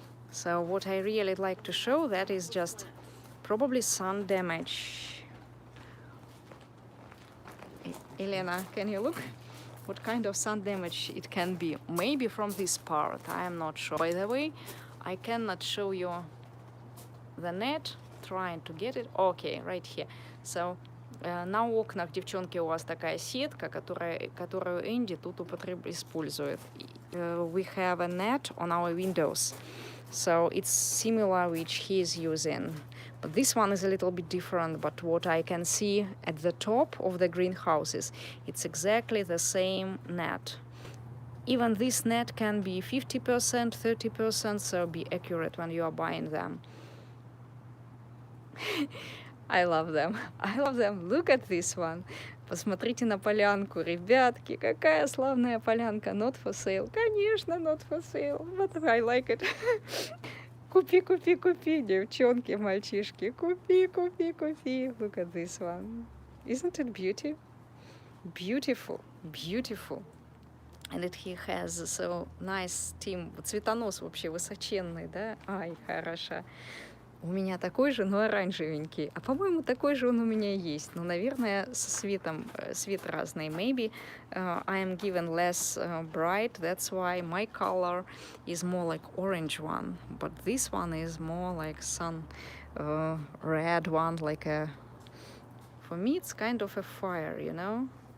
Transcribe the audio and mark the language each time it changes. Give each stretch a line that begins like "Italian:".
English: So what I really like to show that is just probably sun damage. Elena, can you look? What kind of sun damage it can be? Maybe from this part, I am not sure. By the way, I cannot show you the net, trying to get it. Okay, right here.
Russian: So, на окнах, девчонки, у вас такая сетка, которую Энди тут использует.
English: We have a net on our windows. So it's similar which he is using. But this one is a little bit different, but what I can see at the top of the greenhouses, it's exactly the same net. Even this net can be 50%, 30%, so be accurate when you are buying them. I love them. I love them. Look at this one.
Russian: Посмотрите на полянку, ребятки, какая славная полянка.
English: Not for sale. Конечно, not for sale. But I like it.
Russian: Купи, купи, купи, девчонки, мальчишки. Купи, купи, купи.
English: Look at this one. Isn't it beautiful? Beautiful, beautiful. And he has so nice stem.
Russian: Цветонос вообще высоченный, да? Ай, хороша. У меня такой же, но оранжевенький. А по-моему, такой же он у меня есть. Но, наверное, со цветом, цвет разный.
English: Maybe I am given less bright. That's why my color is more like orange one. But this one is more like sun red one. Like a... For me, it's kind of a fire, you know?